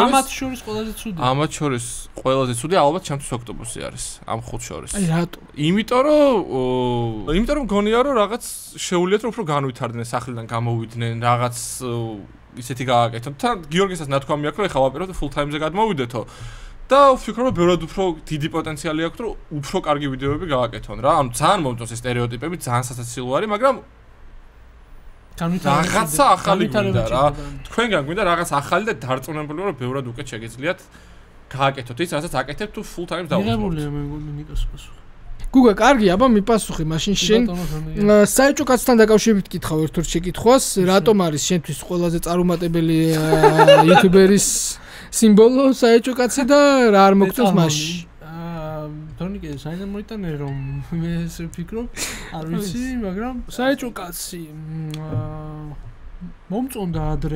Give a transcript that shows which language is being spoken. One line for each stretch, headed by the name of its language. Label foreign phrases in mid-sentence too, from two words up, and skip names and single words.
Georgian: ამათ შორის ყველაზე ცუდი. ამათ შორის ყველაზე ცუდი ალბათ ჩემთვის ოქტოპუსი არის ამ 5 შორის. აი რატო? იმიტომ რომ მგონია რომ რაღაც შეუულიათ რომ უფრო განვითარდნენ სახლიდან გამოვიდნენ რაღაც ისეთი გააკეთონ. თან გიორგისაც ნათქვამი აქვს რომ ეხლა ვაპირებთ
English: full time-
Georgian: ზე გადმოვიდეთო. და ვფიქრობ რომ ბევრად უფრო დიდი პოტენციალი აქვს რომ უფრო კარგი ვიდეოები გააკეთონ რა. ანუ ძალიან მომწონს ეს სტერეოტიპები, ძალიან სასაცილო არის, მაგრამ რაღაცა ახალი გვინდა რა. თქვენგან გვინდა რაღაც ახალი და დარწმუნებული რომ ბევრად უკეთ შეგიძლიათ გააკეთოთ ის, რასაც აკეთებ თუ
English: full time-
Georgian: ს დავუწყოთ. მიღებულია მე მგონი ნიკოს პასუხი. გუგა, კარგი, აბა მიპასუხე, მაშინ შენ საეჭო კაცთან დაკავშირებით კითხავ ერთ-ერთ შეკითხვას, რატომ არის შენთვის ყველაზე წარუმატებელი იუთუბერის სიმბოლო საეჭო კაცი და რა არ მოგწონს მასში? თორნიკე საიდან მოიტანე რომ მე ესე ვფიქრობ, არ ვიცი, მაგრამ საეჭო კაცი მომწონდა ადრე